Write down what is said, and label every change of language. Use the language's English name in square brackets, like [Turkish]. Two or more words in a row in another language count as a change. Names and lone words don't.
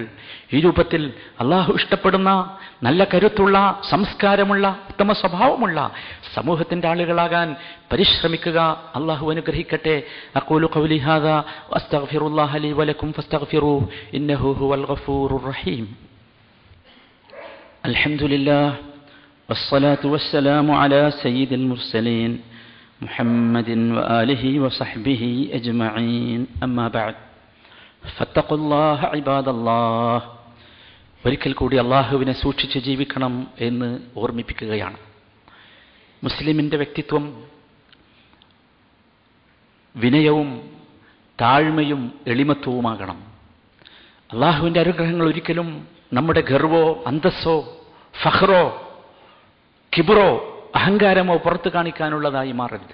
[Malayalam] ഈ രൂപത്തിൽ അള്ളാഹു ഇഷ്ടപ്പെടുന്ന നല്ല കരുത്തുള്ള സംസ്കാരമുള്ള ഉത്തമ സ്വഭാവമുള്ള സമൂഹത്തിന്റെ ആളുകളാകാൻ പരിശ്രമിക്കുക. അള്ളാഹു അനുഗ്രഹിക്കട്ടെ. [Arabic] أقول قولي هذا وأستغفر الله لي ولكم فاستغفروه إنه هو الغفور الرحيم. അൽഹംദുലില്ലാഹ് والصلاة والسلام على سيد المرسلين محمد وآله وصحبه أجمعين أما بعد فاتقوا الله عباد الله. [Malayalam] ഒരിക്കൽ കൂടി അള്ളാഹുവിനെ സൂക്ഷിച്ച് ജീവിക്കണം എന്ന് ഓർമ്മിപ്പിക്കുകയാണ്. മുസ്ലിമിന്റെ വ്യക്തിത്വം വിനയവും താഴ്മയും എളിമത്വവുമാകണം. അള്ളാഹുവിന്റെ അനുഗ്രഹങ്ങൾ ഒരിക്കലും നമ്മുടെ ഗർവോ അന്തസ്സോ ഫഖ്റോ കിബ്റോ അഹങ്കാരമോ പുറത്തു കാണിക്കാനുള്ളതായി മാറരുത്.